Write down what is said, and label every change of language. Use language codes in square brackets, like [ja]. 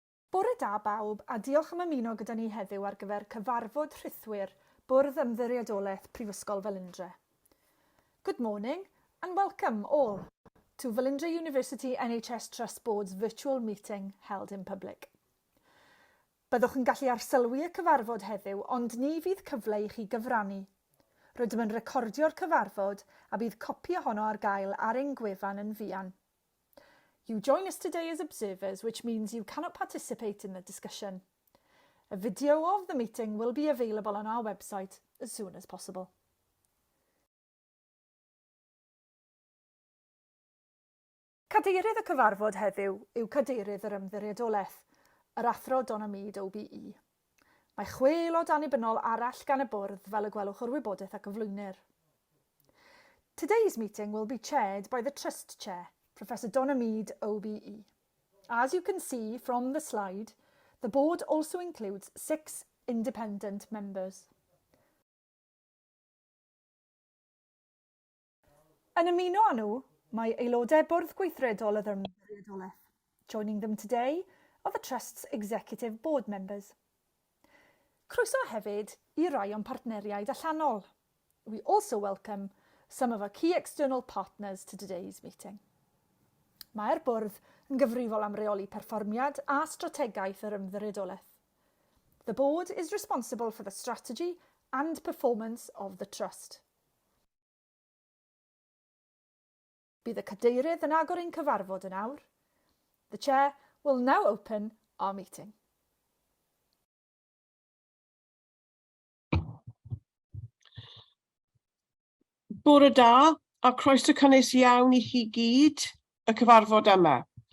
[cy] Bore da bawb a diolch am ymuno gyda ni heddiw ar gyfer cyfarfod rhythwyr Bwrdd Ymddiriedolaeth Prifysgol Velindre. [en] Good morning and welcome all to Velindre University NHS Trust Board's virtual meeting held in public. [cy] Byddwch yn gallu arsylwi y cyfarfod heddiw, ond ni fydd cyfle i chi gyfrannu. Rydym yn recordio'r cyfarfod a bydd copi ohono ar gael ar ein gwefan yn fuan. [en] You join us today as observers, which means you cannot participate in the discussion. A video of the meeting will be available on our website as soon as possible. [cy] Cadeirydd y cyfarfod heddiw yw Cadeirydd yr Ymddiriedolaeth, yr Athro Donamid OBE. Mae 6 aelod annibynnol arall gan y bwrdd fel y gwelwch o'r wybodaeth ac gyflwynir. [en] Today's meeting will be chaired by the Trust Chair, Professor Donamid OBE. As you can see from the slide, the board also includes 6 independent members. [cy] Yn ymuno â nhw, mae aelodau bwrdd gweithredol y Ymddiriedolaeth. [en] Joining them today are the Trust's executive board members. [cy] Croeso hefyd I rai o'n partneriaid allanol. [en] We also welcome some of our key external partners to today's meeting. [cy] Mae'r bwrdd yn gyfrifol am reoli perfformiad a strategaeth yr Ymddiriedolaeth. [en] The board is responsible for the strategy and performance of the Trust. [cy] Bydd y cadeirydd yn agor ein cyfarfod yn awr. [en] The Chair will now open our meeting. [cy] Bore da, a croeso cynnes iawn I chi gyd y cyfarfod yma.